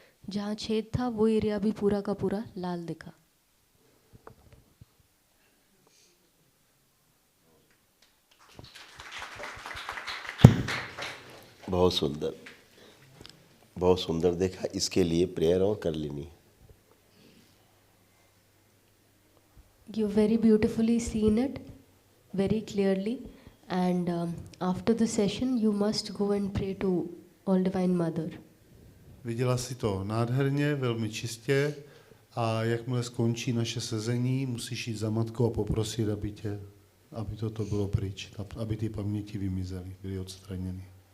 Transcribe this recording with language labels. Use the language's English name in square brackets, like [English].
[Hindi] जहाँ छेद था वो एरिया भी पूरा का पूरा लाल दिखा। बहुत सुंदर, बहुत सुंदर देखा। इसके लिए प्रेयर और कर लेनी है। [English] You've very beautifully seen it, very clearly, and after the session, you must go and pray to All Divine Mother. [Czech] Viděla si to nádherně, velmi čistě a jakmile skončí naše sezení, musíš jít za matkou a poprosit, aby toto bylo pryč, aby ty paměti vymizely, byly odstraněny.